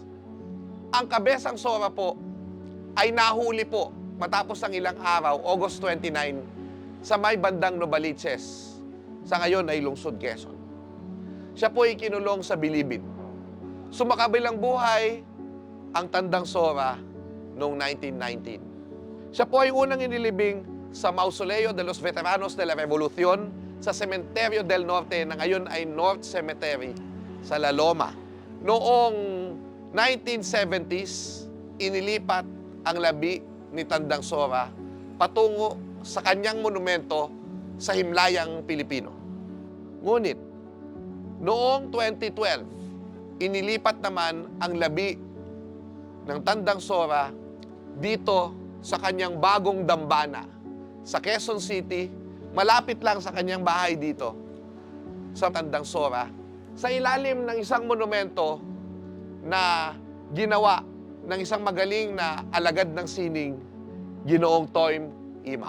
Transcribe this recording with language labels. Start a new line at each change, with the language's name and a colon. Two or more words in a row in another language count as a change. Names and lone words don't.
Filipino: Ang Kabesang Sora po ay nahuli po matapos ang ilang araw, August 29, sa may bandang Novaliches, sa ngayon ay lungsod Quezon. Siya po ay kinulong sa Bilibid. Sumakabilang buhay ang Tandang Sora noong 1919. Siya po ay unang inilibing sa Mausoleo de los Veteranos de la Revolución sa Cementerio del Norte na ngayon ay North Cemetery sa La Loma. Noong 1970s, inilipat ang labi ni Tandang Sora patungo sa kanyang monumento sa Himlayang Pilipino. Ngunit, noong 2012, inilipat naman ang labi ng Tandang Sora dito sa kanyang bagong dambana sa Quezon City, malapit lang sa kanyang bahay dito sa Tandang Sora, sa ilalim ng isang monumento na ginawa ng isang magaling na alagad ng sining, Ginoong Toym Imaw.